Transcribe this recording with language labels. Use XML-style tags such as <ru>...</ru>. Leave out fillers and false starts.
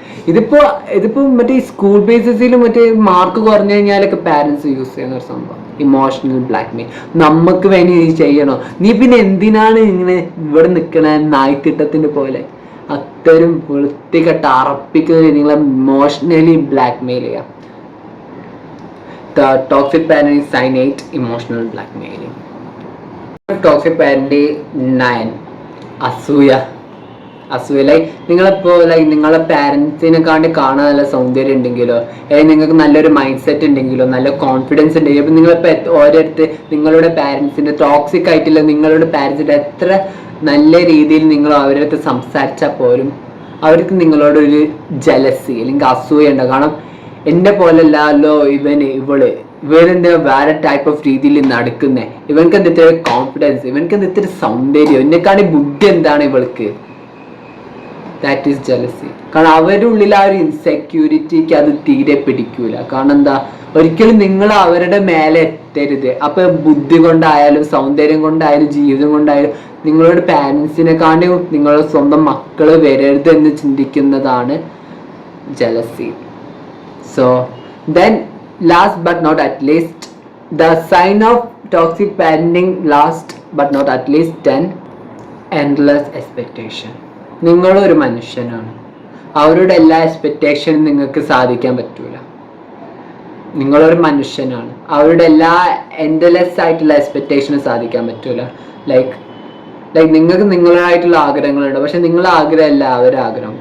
<ml>ഇതിപ്പോ മറ്റേ സ്കൂൾ ബേസിസിലും മറ്റേ മാർക്ക് കുറഞ്ഞു കഴിഞ്ഞാലൊക്കെ പാരന്റ്സ് യൂസ് ചെയ്യുന്ന ഒരു സംഭവം ഇമോഷണൽ ബ്ലാക്ക് മെയിൽ. നമുക്ക് വേണ്ടി നീ ചെയ്യണോ, നീ പിന്നെ എന്തിനാണ് ഇങ്ങനെ ഇവിടെ നിൽക്കണ നായ്ക്കിട്ടത്തിന്റെ പോലെ? അത്തരം വൃത്തികെട്ട അറപ്പിക്കുന്ന നിങ്ങളെ ഇമോഷണലി ബ്ലാക്ക് മെയിൽ ചെയ്യാം.</ml> <en>The toxic parent is sign 8 emotional blackmailing. Toxic parent 9</en> <ml>അസൂയ ലൈക്ക് നിങ്ങളിപ്പോൾ ലൈക്ക് നിങ്ങളെ പാരൻസിനെ കാണ്ടി കാണാൻ നല്ല സൗന്ദര്യം ഉണ്ടെങ്കിലോ, അല്ലെങ്കിൽ നിങ്ങൾക്ക് നല്ലൊരു മൈൻഡ് സെറ്റ് ഉണ്ടെങ്കിലോ, നല്ല കോൺഫിഡൻസ് ഉണ്ടെങ്കിൽ ഇപ്പം നിങ്ങളിപ്പോൾ ഓരോരുത്തർ നിങ്ങളുടെ പാരൻസിൻ്റെ ടോക്സിക് ആയിട്ടുള്ള നിങ്ങളുടെ പാരൻസിൻ്റെ എത്ര നല്ല രീതിയിൽ നിങ്ങൾ അവരുടെ അടുത്ത് സംസാരിച്ചാൽ പോലും അവർക്ക് നിങ്ങളോടൊരു ജലസി അല്ലെങ്കിൽ അസൂയ ഉണ്ട്. കാരണം എന്നെ പോലല്ലോ ഇവരെന്താ വേറെ ടൈപ്പ് ഓഫ് രീതിയിൽ നടക്കുന്നേ, ഇവർക്ക് എന്താ ഇത്ര കോൺഫിഡൻസ്, ഇവർക്ക് എന്താ ഇത്ര സൗന്ദര്യം, എന്നെക്കാണി ബുദ്ധി എന്താണ് ഇവൾക്ക്?</ml> <en>That is jealousy.</en> <ml>കാരണം അവരുടെ ഉള്ളിൽ ആ ഒരു ഇൻസെക്യൂരിറ്റിക്ക് അത് തീരെ പിടിക്കൂല. കാരണം എന്താ, ഒരിക്കലും നിങ്ങൾ അവരുടെ മേലെ എത്തരുത്. അപ്പൊ ബുദ്ധി കൊണ്ടായാലും സൗന്ദര്യം കൊണ്ടായാലും ജീവിതം കൊണ്ടായാലും നിങ്ങളുടെ പാരൻസിനെക്കാണ്ടി നിങ്ങളുടെ സ്വന്തം മക്കള് വരരുത് എന്ന് ചിന്തിക്കുന്നതാണ് jealousy.</ml> <en>So then last but not at least, the sign of toxic parenting last but not at least 10 endless expectation.</en> <ml>നിങ്ങളൊരു മനുഷ്യനാണ്, അവരുടെ എല്ലാ എക്സ്പെക്റ്റേഷനും നിങ്ങൾക്ക് സാധിക്കാൻ പറ്റൂല. നിങ്ങളൊരു മനുഷ്യനാണ്, അവരുടെ എല്ലാ എൻഡ്ലെസ് ആയിട്ടുള്ള എക്സ്പെക്റ്റേഷനും സാധിക്കാൻ പറ്റൂല. ലൈക്ക് നിങ്ങൾക്ക് നിങ്ങളായിട്ടുള്ള ആഗ്രഹങ്ങളുണ്ട്, പക്ഷെ നിങ്ങളുടെ ആഗ്രഹമല്ല അവരുടെ ആഗ്രഹം.</ml>